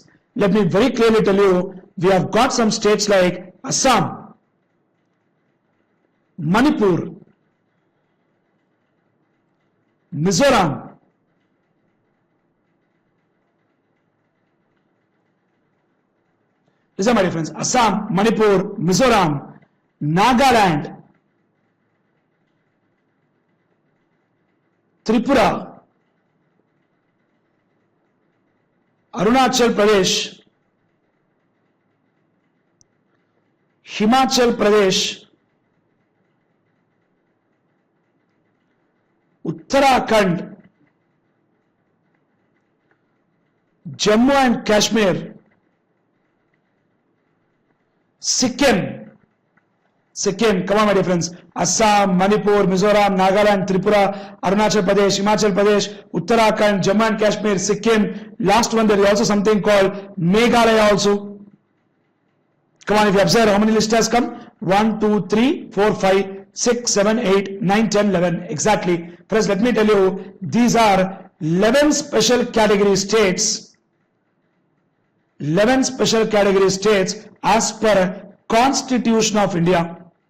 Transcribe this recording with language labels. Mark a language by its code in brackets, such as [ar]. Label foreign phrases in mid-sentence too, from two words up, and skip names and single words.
[en] Let me very clearly tell you, we have got some states like Assam, Manipur, Mizoram, listen my dear friends, Assam, Manipur, Mizoram, Nagaland, Tripura, Arunachal Pradesh, Himachal Pradesh, Uttarakhand, Jammu and Kashmir, Sikkim, come on my dear friends, Assam, Manipur, Mizoram, Nagaland, Tripura, Arunachal Pradesh, Himachal Pradesh, Uttarakhand, Jammu and Kashmir, Sikkim. Last one, there is also something called Meghalaya also. Come on, if you observe how many lists has come, 1, 2, 3, 4, 5, 6, 7, 8, 9, 10, 11, exactly. Friends, let me tell you, these are 11 special category states, 11 special category states as per Constitution of India.